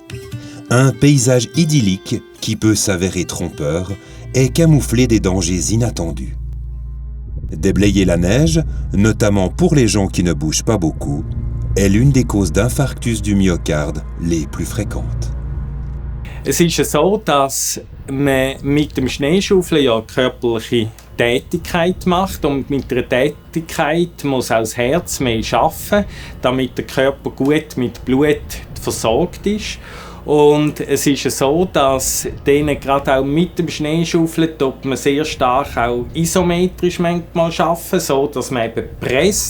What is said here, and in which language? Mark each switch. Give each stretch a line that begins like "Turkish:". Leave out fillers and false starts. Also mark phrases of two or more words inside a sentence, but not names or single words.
French: Un paysage idyllique qui peut s'avérer trompeur et camoufler des dangers inattendus. Déblayer la neige, notamment pour les gens qui ne bougent pas beaucoup, est l'une des causes d'infarctus du myocarde les plus fréquentes.
German: Es ist ja so, dass man mit dem Schneeschaufeln ja körperliche Tätigkeit macht und mit der Tätigkeit muss auch das Herz mehr arbeiten, damit der Körper gut mit Blut versorgt ist. Und es ist ja so, dass denen gerade auch mit dem Schneeschaufeln tut man sehr stark auch isometrisch manchmal arbeiten, so dass man eben presst.